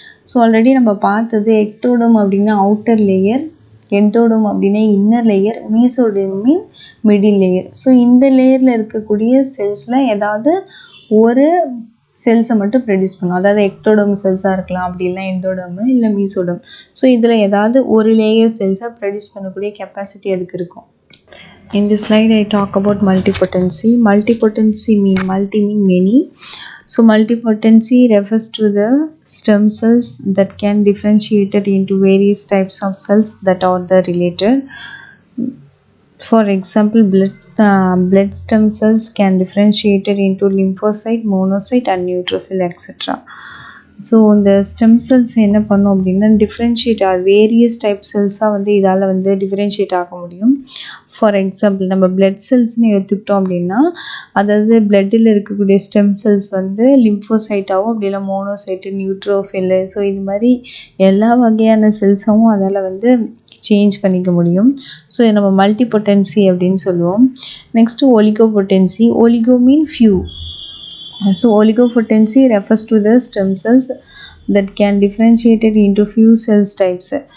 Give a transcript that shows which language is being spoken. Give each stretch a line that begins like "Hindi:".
Tamil: So already நம்ம பார்த்தது ectoderm அப்படின்னா அவுட்டர் லேயர், எண்டோடோம் அப்படின்னா இன்னர் லேயர், மீசோடோம் மீன் மிடில் லேயர். ஸோ இந்த லேயரில் இருக்கக்கூடிய செல்ஸில் ஏதாவது ஒரு செல்ஸை மட்டும் ப்ரொடியூஸ் பண்ணும். அதாவது எக்டோடோம் செல்ஸாக இருக்கலாம், அப்படி இல்லை எண்டோடோமு இல்லை மீசோடோம். ஸோ இதில் ஏதாவது ஒரு லேயர் செல்ஸை ப்ரொடியூஸ் பண்ணக்கூடிய கெப்பாசிட்டி அதுக்கு இருக்கும்.
English: In this slide I talk about multipotency. Multipotency mean multi mean many. So multipotency refers to the stem cells that can differentiate it into various types of cells that are the related. For example, blood stem cells can differentiate it into lymphocyte, monocyte and neutrophil etc.
Tamil: So இந்த stem cells என்ன பண்ணும் அப்படின்னா, differentiate various type செல்ஸாக வந்து இதால் வந்து differentiate ஆக முடியும். For example நம்ம பிளட் செல்ஸ்னு எடுத்துக்கிட்டோம் அப்படின்னா, அதாவது பிளட்டில் இருக்கக்கூடிய ஸ்டெம் செல்ஸ் வந்து லிம்போசைட்டாகவும் அப்படி இல்லை மோனோசைட்டு, நியூட்ரோஃபில்லு, ஸோ இது மாதிரி எல்லா வகையான செல்ஸாகவும் அதால் வந்து சேஞ்ச் பண்ணிக்க முடியும். ஸோ இதை நம்ம மல்டிபொட்டன்சி அப்படின்னு சொல்லுவோம். Next ஒலிகோபொட்டன்சி. Oligo mean few.
English: So oligopotency refers to the stem cells that can differentiated into few cells types.